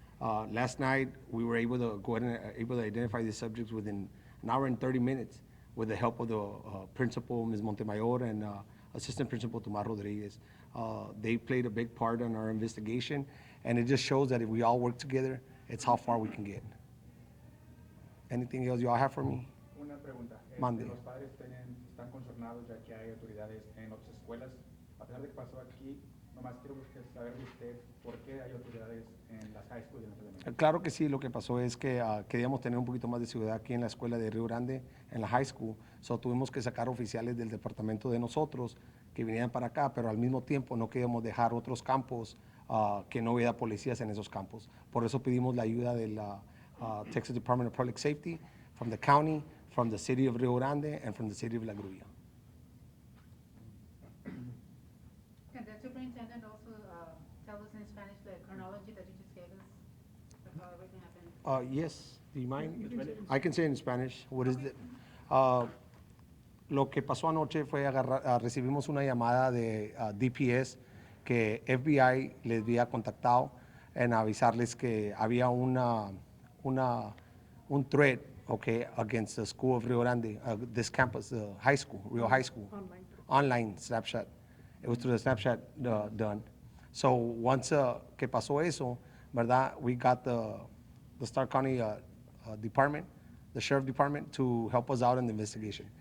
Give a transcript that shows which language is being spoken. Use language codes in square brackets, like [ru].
[en] Last night, we were able to go ahead and able to identify the subjects within an hour and 30 minutes with the help of the principal, Ms. Montemayor, and assistant principal, Tomás Rodriguez. They played a big part in our investigation, and it just shows that if we all work together, it's how far we can get. Anything else you all have for me? [es] Una pregunta. Mande. Los padres están concernados ya que hay autoridades en otras escuelas. A pesar de que pasó aquí, nomás quiero saber de usted por qué hay autoridades en las high schools y en los elementales. Claro que sí, lo que pasó es que queríamos tener un poquito más de seguridad aquí en la escuela de Rio Grande, en la high school. So tuvimos que sacar oficiales del departamento de nosotros que vinieran para acá, pero al mismo tiempo no queríamos dejar otros campos que no hubiera policías en esos campos. [en] Por eso pedimos la ayuda de la Texas Department of Public Safety, from the county, from the city of Rio Grande, and from the city of La Grulla. Can the superintendent also tell us in Spanish the chronology that you just gave us of how everything happened? Yes, do you mind? I can say in Spanish. [es] What is the, lo que pasó anoche fue recibimos una llamada de DPS que FBI les había contactado en avisarles que había un threat, okay, against the school of Rio Grande, this campus, the high school, Rio High School. [en] Online Snapchat. It was through the Snapchat done. So once que pasó eso, ¿verdad? We got the Starr County department the sheriff department, to help us out in the investigation.